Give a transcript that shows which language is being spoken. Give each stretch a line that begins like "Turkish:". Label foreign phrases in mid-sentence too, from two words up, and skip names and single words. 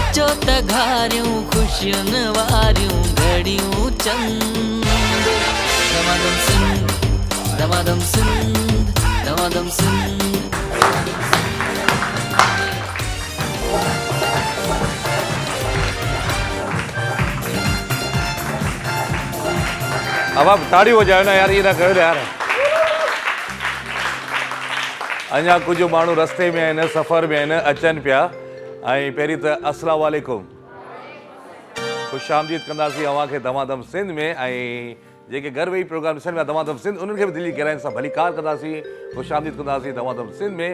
Sindhi: त घारियूं ख़ुशियुनि वारियूं घड़ियूं चंद दमादम सिंध दमादम सिंध दमादम सिंध।
Hindi: अब आप ताड़ी हो जाए ना यार, ये ना कयो यार।
Sindhi: अञा कुछ माण्हू रस्ते में आहिनि, सफ़र में आहिनि, अचनि पिया। ऐं पहिरीं त
Arabic: السلام عليكم,
Sindhi: ख़ुशि आमदीद कंदासीं अव्हांखे दमादम सिंध में। ऐं जेके घर वेही प्रोग्राम ॾिसनि पिया दमादम सिंध, उन्हनि खे बि दिली गहराइनि सां भली कार कंदासीं, ख़ुशि आमदीद कंदासीं दमादम सिंध में।